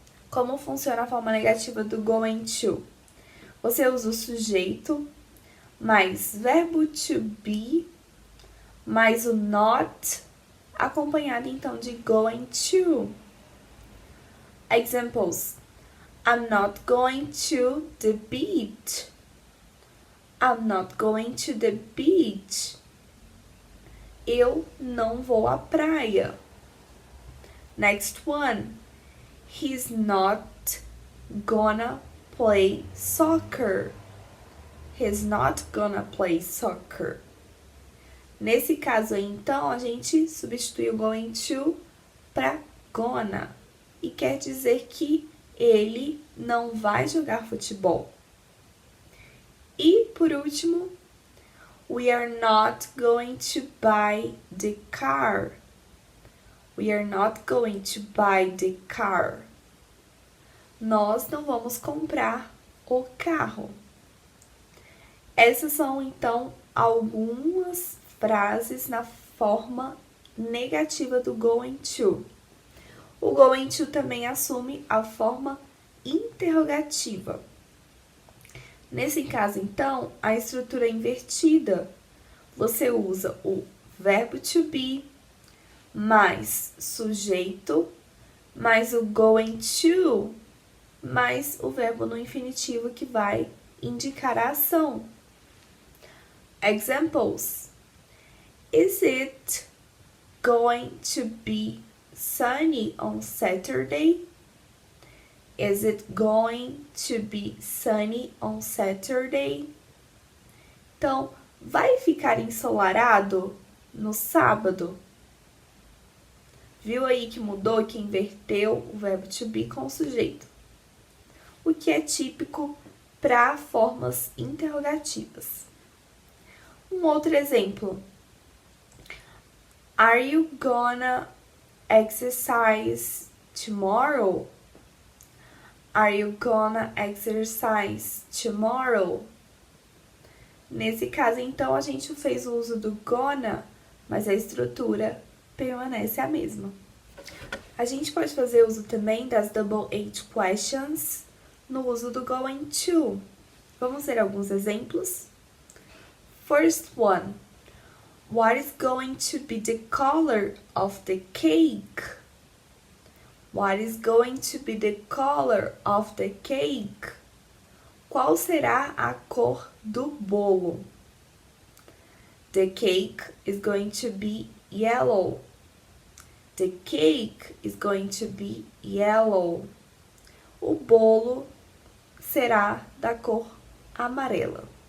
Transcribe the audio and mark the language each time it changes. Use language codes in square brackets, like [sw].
[pt] Como funciona a forma negativa do going to? Você usa o sujeito, mais verbo to be, mais o not, acompanhado então de going to. [en] Examples. I'm not going to the beach. I'm not going to the beach. [pt] Eu não vou à praia. [en] Next one. He's not gonna play soccer. He's not gonna play soccer. [pt] Nesse caso aí, então, a gente substitui o going to para gonna. E quer dizer que ele não vai jogar futebol. E, por último, [en] we are not going to buy the car. We are not going to buy the car. [pt] Nós não vamos comprar o carro. Essas são, então, algumas frases na forma negativa do going to. O going to também assume a forma interrogativa. Nesse caso, então, a estrutura é invertida. Você usa o verbo to be, mais sujeito, mais o going to, mais o verbo no infinitivo que vai indicar a ação. [en] Examples. Is it going to be sunny on Saturday? Is it going to be sunny on Saturday? [pt] Então, vai ficar ensolarado no sábado? Viu aí que mudou, que inverteu o verbo to be com o sujeito? O que é típico para formas interrogativas. Um outro exemplo. [en] Are you gonna exercise tomorrow? Are you gonna exercise tomorrow? [pt] Nesse caso, então, a gente fez o uso do gonna, mas a estrutura permanece a mesma. A gente pode fazer uso também das double H questions no uso do going to. Vamos ver alguns exemplos? [en] First one. What is going to be the color of the cake? What is going to be the color of the cake? [pt] Qual será a cor do bolo? [en] The cake is going to be yellow. The cake is going to be yellow. [pt] O bolo será da cor amarela.